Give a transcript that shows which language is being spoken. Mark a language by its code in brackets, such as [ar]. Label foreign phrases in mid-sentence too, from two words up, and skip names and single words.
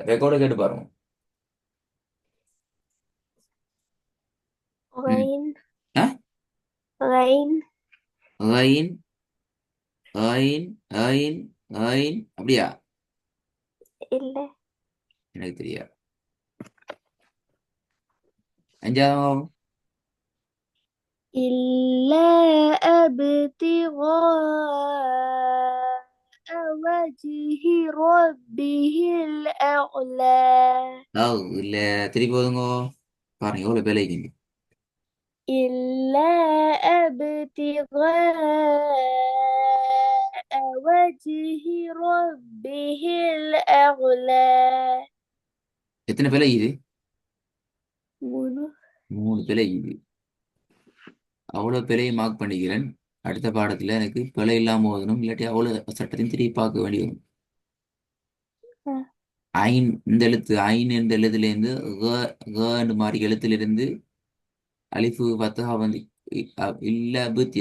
[ta] ரெக்கார்டை கேட்டு பாருங்க. ம். [ar] غين ஆ? غين [ta] கைன் கைன் கைன் கைன் அப்படியா? இல்ல எனக்கு தெரியாது. அஞ்சாவது. [ar] إلا ابتغاء وجه ربه الأعلى [ta] இல்ல, திருப்பி போதுங்க. பாருங்க எவ்வளவு வேலைக்கு. [ar] إلا ابتغاء وجه ربه الأعلى [ta] எத்தனை பிழை இது? மூணு 3 பிழை இது. அவ்வளவு பிழையை மார்க் பண்ணிக்கிறேன். அடுத்த பாடத்துல எனக்கு பிழை இல்லாம ஓதணும், இல்லாட்டி அவ்வளவு சட்டத்தையும் திருப்பி பார்க்க வேண்டி வரும். ஆ, ஐன் இந்த எழுத்து, ஐன் என்ற எழுத்துல இருந்து க மாதிரி எழுத்திலிருந்து அலிஃபு ஃபத்தஹா வந்து இல்ல இபுத்தி.